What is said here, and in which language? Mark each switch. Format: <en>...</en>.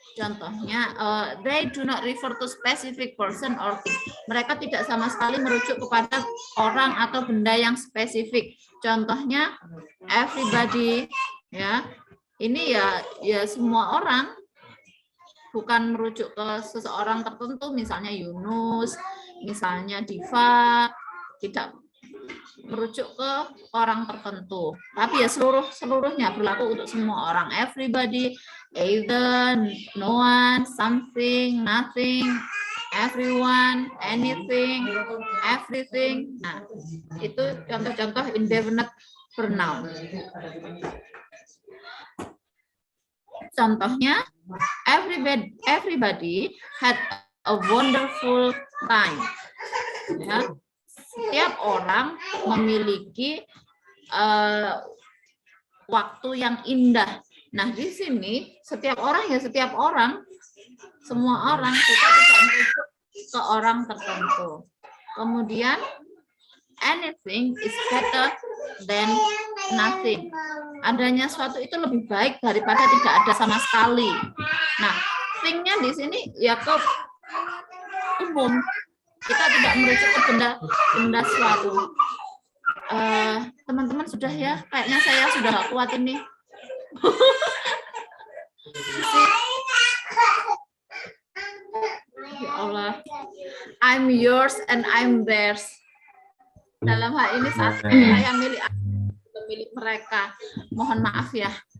<id>Contohnya,</id> <en>they do not refer to specific person or thing.</en> <id>Mereka tidak sama sekali merujuk kepada orang atau benda yang spesifik. Contohnya, everybody, ya, ini ya semua orang, bukan merujuk ke seseorang tertentu, misalnya Yunus, misalnya Diva, tidak merujuk ke orang tertentu. Tapi ya seluruhnya berlaku untuk semua orang.</id> <en>Everybody, either, no one, something, nothing, everyone, anything, everything.</en> <id>Nah, itu contoh-contoh indefinite pronoun. Contohnya,</id> <en>everybody had a wonderful time.</en> <id>Ya, setiap orang memiliki waktu yang indah. Nah, di sini setiap orang ya setiap orang, semua orang, kita tidak merujuk ke orang tertentu. Kemudian,</id> <en>anything is better than nothing.</en> <id>Adanya suatu itu lebih baik daripada tidak ada sama sekali. Nah, thing-nya di sini ya ke umum. Kita tidak merujuk ke benda suatu. Teman-teman sudah ya, kayaknya saya sudah gak kuat ini.</id> <en>Ya Allah, I'm yours and I'm theirs.</en> <id>Dalam hal ini saat saya milik mereka. Mohon maaf ya.</id>